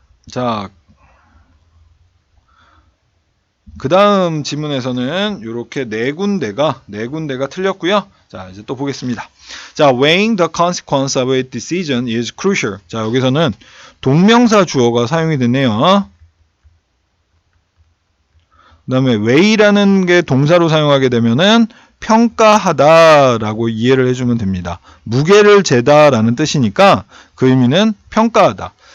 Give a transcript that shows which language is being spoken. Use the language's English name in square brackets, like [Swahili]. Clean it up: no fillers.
[Korean] 자, 그 다음 지문에서는 이렇게 네 군데가 틀렸고요. 자, 이제 또 보겠습니다. [English] 자, weighing the consequence of a decision is crucial. [Korean] 자, 여기서는 동명사 주어가 사용이 됐네요. 그 다음에 weigh라는 게 동사로 사용하게 되면은 평가하다라고 이해를 해주면 됩니다. 무게를 재다라는 뜻이니까 그 의미는 평가하다.